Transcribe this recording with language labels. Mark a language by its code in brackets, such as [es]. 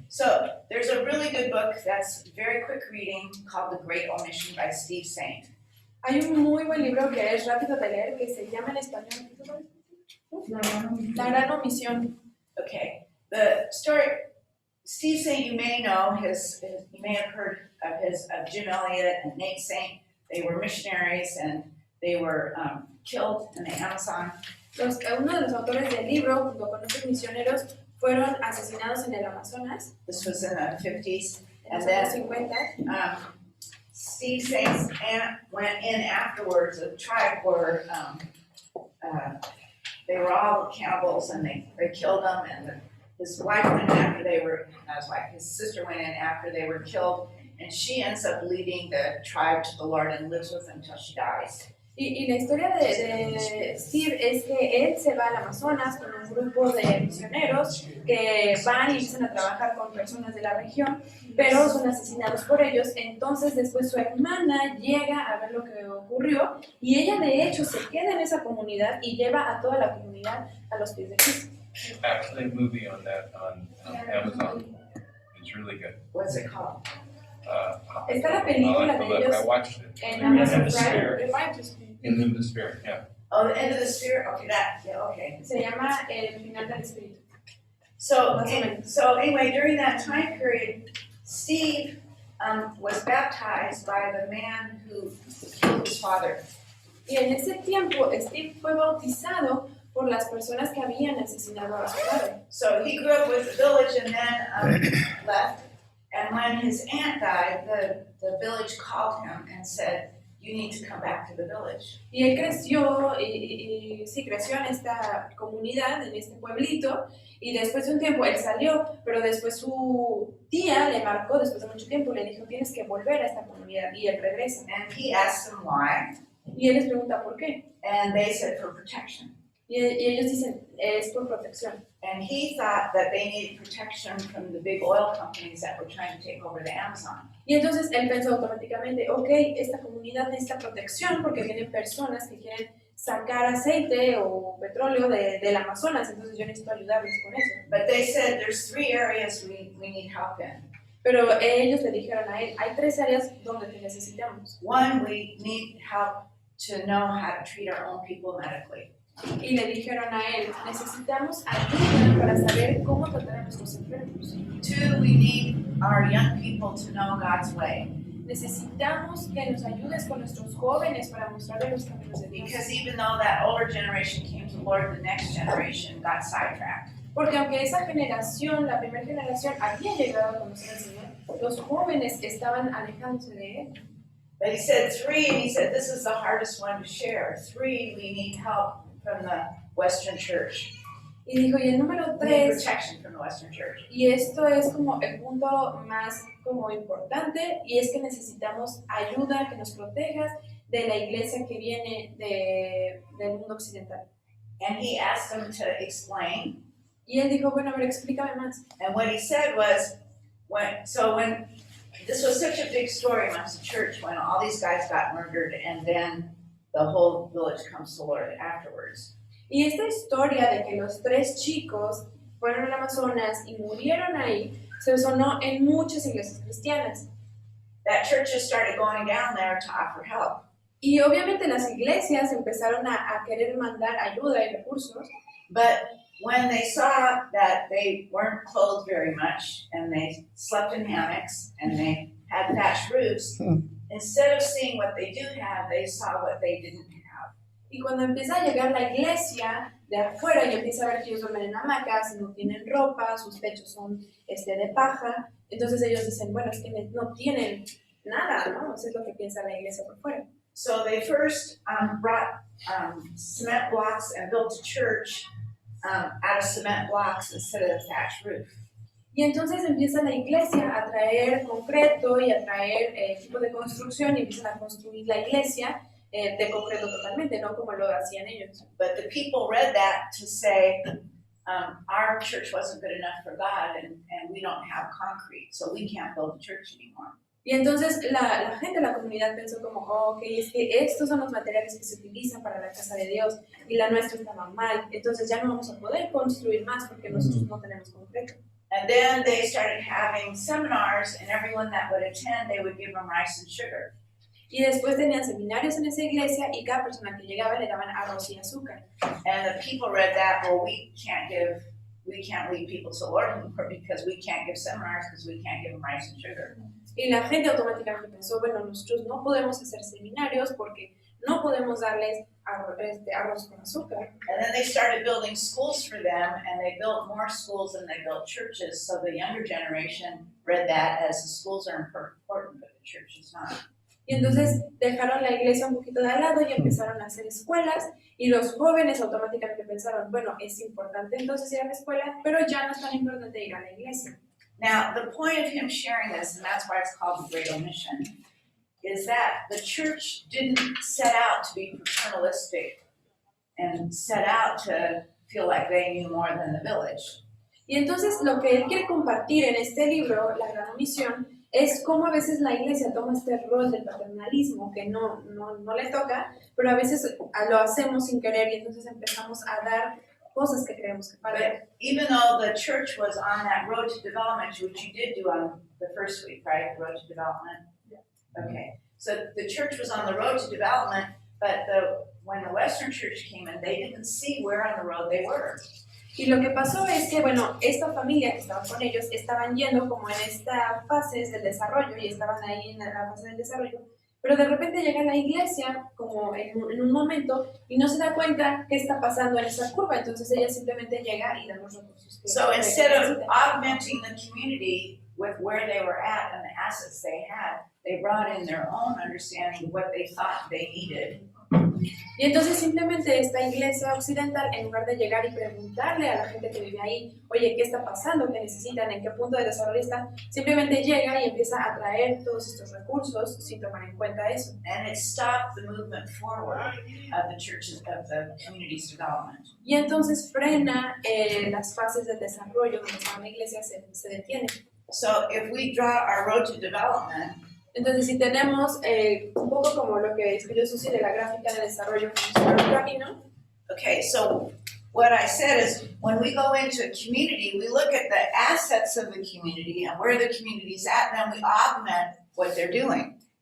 [en] so there's a really good book that's very quick reading called The Great Omission by Steve Saint. [es] Hay un muy buen libro que es rápido de leer que se llama en español La Gran Omisión. [en] Okay, the story, Steve Saint, you may know you may have heard of Jim Elliot and Nate Saint. They were missionaries and they were killed in the Amazon. [es] Uno de los autores del libro, junto con otros misioneros, fueron asesinados en el Amazonas [en] This was in the 50s. [es] en los [en] And then- [es] años 50. [en] Steve Saint's aunt went in afterwards. The tribe were, they were all cannibals and they killed them. And his wife went in after his sister went in after they were killed. And she ends up leading the tribe to the Lord and lives with them until she dies. [es] Y la historia de Steve es que él se va al Amazonas con un grupo de misioneros que van y empiezan a trabajar con personas de la región, pero son asesinados por ellos. Entonces después su hermana llega a ver lo que ocurrió y ella de hecho se queda en esa comunidad y lleva a toda la comunidad a los pies de Cristo. [en] Actually, a movie on that on Amazon. It's really good. What's it called? [es] Está la película de ellos [en] I watched it. [es] en [en] In Amazon the Spirit. Prime. In the Spirit, yeah. Oh, the End of the Spirit? Okay. [es] Se llama El Final del Espíritu. [en] So anyway, during that time period, Steve was baptized by the man who killed his father. [es] Y en ese tiempo Steve fue bautizado por las personas que habían asesinado a su padre. [en] So he grew up with the village and then left. And when his aunt died, the village called him and said, you need to come back to the village. [es] Y él creció, sí, creció en esta comunidad, en este pueblito, y después de un tiempo él salió, pero después su tía le marcó, después de mucho tiempo, le dijo, tienes que volver a esta comunidad, y él regresa. [en] And he asked them why, [es] Y él les pregunta, ¿por qué? [en] and they said for protection. [es] Y ellos dicen, es por protección. [en] And he thought that they needed protection from the big oil companies that were trying to take over the Amazon. [es] Y entonces él pensó automáticamente, ok, esta comunidad necesita protección porque vienen personas que quieren sacar aceite o petróleo del Amazonas, entonces yo necesito ayudarles con eso. [en] But they said there's 3 areas we need help in. [es] Pero ellos le dijeron a él, hay 3 áreas donde te necesitamos. [en] One, we need help to know how to treat our own people medically. [es] Y le dijeron a él, necesitamos ayuda para saber cómo tratar a nuestros enfermos. [en] 2, we need our young people to know God's way. [es] Necesitamos que nos ayudes con nuestros jóvenes para mostrarles los caminos de Dios. [en] Because even though that older generation came to the Lord, the next generation got sidetracked. [es] Porque aunque esa generación, la primera generación, había llegado a conocer al Señor, los jóvenes estaban alejándose de Él. [en] But he said 3, and he said this is the hardest one to share. 3, we need help from the Western Church. [es] Y dijo, y el número [en] We need 3, protection from the Western Church. [es] y esto es como el punto más como importante, y es que necesitamos ayuda que nos protejas de la iglesia que viene del mundo occidental. [en] And he asked them to explain. [es] Y él dijo, bueno, a ver, explícame más. [en] And what he said was, when this was such a big story amongst the church when all these guys got murdered and then the whole village comes to the Lord afterwards. [es] Y esta historia de que los 3 chicos fueron al Amazonas y murieron ahí, se sonó en muchas iglesias cristianas. [en] That churches started going down there to offer help. [es] Y obviamente las iglesias empezaron a querer mandar ayuda y recursos, [en] but when they saw that they weren't clothed very much and they slept in hammocks and they had thatched roofs, instead of seeing what they do have, they saw what they didn't have. [es] y cuando empieza a llegar la iglesia de afuera y empieza a ver que ellos duermen en hamacas, no tienen ropa, sus techos son de paja, entonces ellos dicen, bueno, es que no tienen nada, ¿no? Eso es lo que piensa la iglesia por fuera. [en] So they first brought cement blocks and built a church out of cement blocks instead of a thatched roof. [es] Y entonces empieza la iglesia a traer concreto y a traer equipo de construcción y empiezan a construir la iglesia de concreto totalmente, no como lo hacían ellos. [en] But the people read that to say, our church wasn't good enough for God and we don't have concrete, so we can't build a church anymore. [es] Y entonces la gente, la comunidad pensó como, oh, ok, es que estos son los materiales que se utilizan para la casa de Dios y la nuestra estaba mal, entonces ya no vamos a poder construir más porque nosotros no tenemos concreto. [en] And then they started having seminars, and everyone that would attend, they would give them rice and sugar. [es] Y después tenían seminarios en esa iglesia y cada persona que llegaba le daban arroz y azúcar. [en] And the people read that, well, we can't lead people to the Lord anymore because we can't give seminars because we can't give them rice and sugar. [es] Y la gente automáticamente pensó, bueno, nosotros no podemos hacer seminarios porque no podemos darles arroz con azúcar. [en] And then they started building schools for them, and they built more schools than they built churches, so the younger generation read that as the schools are important, but the church is not. [es] Y entonces dejaron la iglesia un poquito de al lado y empezaron a hacer escuelas y los jóvenes automáticamente pensaron, bueno, es importante entonces ir a la escuela, pero ya no es tan importante ir a la iglesia. [en] Now, the point of him sharing this, and that's why it's called the Great Omission, is that the church didn't set out to be paternalistic and set out to feel like they knew more than the village. [es] Y entonces lo que él quiere compartir en este libro, La Gran Omisión, es cómo a veces la iglesia toma este rol del paternalismo que no le toca, pero a veces lo hacemos sin querer y entonces empezamos a dar cosas que creemos que para. [en] But even though the church was on that road to development, which you did do on the first week, right? Road to development. Okay. So the church was on the road to development, but when the Western church came in, they didn't see where on the road they were. [es] Y lo que pasó es que, bueno, esta familia que estaba con ellos estaban yendo como en esta fase del desarrollo y estaban ahí en la fase del desarrollo, pero de repente llega la iglesia como en un momento y no se da cuenta qué está pasando en esa curva, entonces ella simplemente llega y da los recursos. [en] So instead of augmenting the community with where they were at and the assets they had, they brought in their own understanding of what they thought they needed. [es] Y entonces simplemente esta iglesia occidental, en lugar de llegar y preguntarle a la gente que vive ahí, oye, ¿qué está pasando? ¿Qué necesitan? ¿En qué punto de desarrollo están? Simplemente llega y empieza a traer todos estos recursos sin tomar en cuenta eso. [en] And it stopped the movement forward of the churches, of the community's development. [es] Y entonces frena las fases del desarrollo donde está la iglesia, se detiene. [en] So if we draw our road to development, [es] Entonces, si tenemos un poco como lo que escribió Susi de la gráfica de desarrollo como un camino. [en] okay, so what I said is when we go into a community, we look at the assets of the community and where the community's at, and then we augment what they're doing.